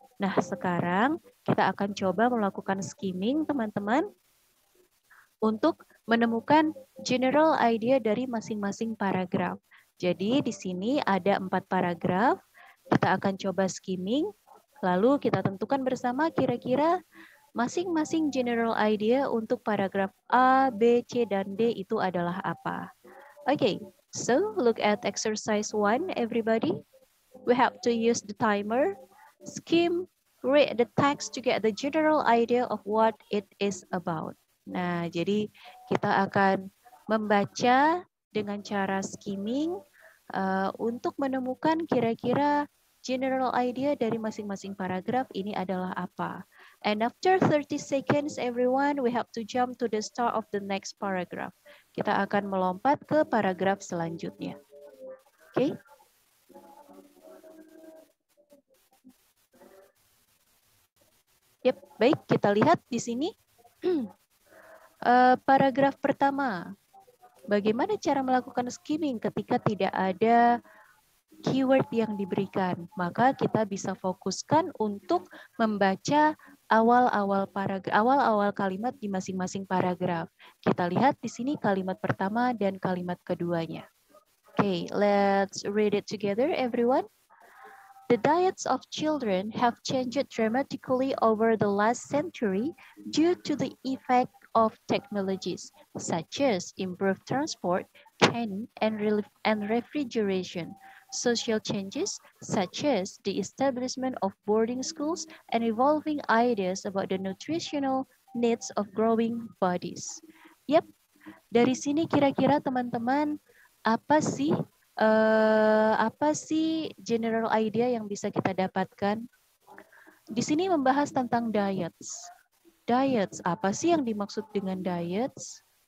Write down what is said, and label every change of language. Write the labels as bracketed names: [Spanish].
[Indonesian] Nah, sekarang kita akan coba melakukan skimming, teman-teman, untuk menemukan general idea dari masing-masing paragraf. Jadi di sini ada 4 paragraf. Kita akan coba skimming, lalu kita tentukan bersama kira-kira masing-masing general idea untuk paragraf A, B, C, dan D itu adalah apa. [English] Okay, so look at exercise 1, everybody. We have to use the timer, skim, read the text to get the general idea of what it is about. [Indonesian] Nah, jadi kita akan membaca dengan cara skimming untuk menemukan kira-kira general idea dari masing-masing paragraf ini adalah apa. [English] And after 30 seconds, everyone, we have to jump to the start of the next paragraph. [Indonesian] Kita akan melompat ke paragraf selanjutnya. Oke? [English] Okay? [Indonesian] Yep, baik, kita lihat di sini. Paragraf pertama. Bagaimana cara melakukan skimming ketika tidak ada keyword yang diberikan? Maka kita bisa fokuskan untuk membaca awal-awal kalimat di masing-masing paragraf. Kita lihat di sini kalimat pertama dan kalimat keduanya. [English] Okay, let's read it together, everyone. The diets of children have changed dramatically over the last century due to the effect of technologies such as improved transport, canning, and refrigeration, social changes such as the establishment of boarding schools, and evolving ideas about the nutritional needs of growing bodies. [Indonesian] Yep, dari sini kira-kira teman-teman apa sih general idea yang bisa kita dapatkan? Di sini membahas tentang diets. Diets, apa sih yang dimaksud dengan diets?